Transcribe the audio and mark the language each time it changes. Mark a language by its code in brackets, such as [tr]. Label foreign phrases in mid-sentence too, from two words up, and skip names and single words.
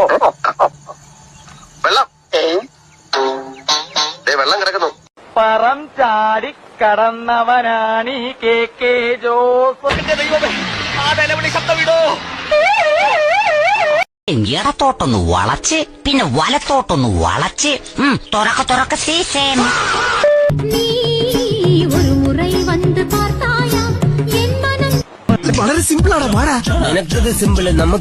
[ml] വെള്ളം വെള്ളം കിടക്കുന്നു. പറം ചാടി കടന്നവനാണീ KK ജോസഫിന്റെ ദൈവമേ. ആ നിലവിളി ശബ്ദമിടോ. ഇടത്തോട്ടൊന്ന് വളച്ച് പിന്നെ വലത്തോട്ടൊന്ന് വളച്ച് തുറക്ക സീസേം. [ta] நீ ஒரு முறை வந்து பார்த்தாயா என் மனம். [ml] വളരെ സിമ്പിൾ ആണ്. പാടാ. നിനക്കത് സിമ്പിള്, നമുക്ക്